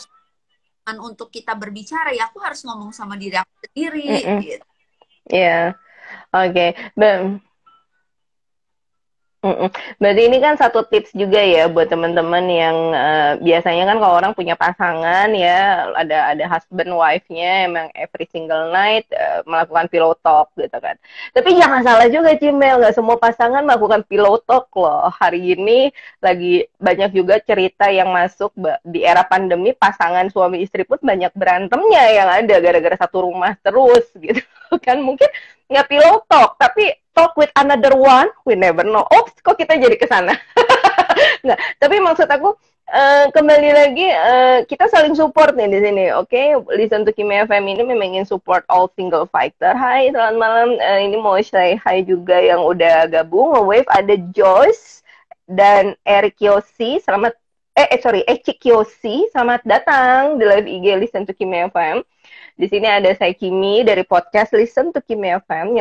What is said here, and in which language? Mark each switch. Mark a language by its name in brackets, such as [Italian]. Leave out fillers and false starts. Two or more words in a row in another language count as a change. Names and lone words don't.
[Indonesian] divorce kan untuk kita berbicara ya aku harus ngomong sama diri aku mm, sendiri mm. gitu. Iya, oke. Mm-mm. Berarti ini kan satu tips juga ya buat teman-teman yang biasanya kan kalau orang punya pasangan ya ada [English] husband wife- [Indonesian] nya emang [English] every single night [Indonesian] melakukan [English] pillow talk [Indonesian] gitu kan. Tapi jangan salah juga Cimel, nggak semua pasangan melakukan [English] pillow talk [Indonesian] loh. Hari ini lagi banyak juga cerita yang masuk di era pandemi pasangan suami istri pun banyak berantemnya yang ada gara-gara satu rumah terus gitu kan. Mungkin nggak [English] pillow talk tapi talk with another one, we never know. [Indonesian] Oh, kok kita jadi ke sana? Nggak, tapi maksud aku kembali lagi kita saling support nih di sini, oke? Okay? Listen to Kimi FM ini memang ingin [English] support all single fighter. [Indonesian] Hai, selamat malam. Ini mau [English] say hi [Indonesian] juga yang udah gabung. Wave ada Joyce dan Eric Yosi. Selamat sorry, Ecik Yosi. Selamat datang di live IG Listen to Kimi FM. Di sini ada saya Kimi dari podcast Listen to Kimi FM.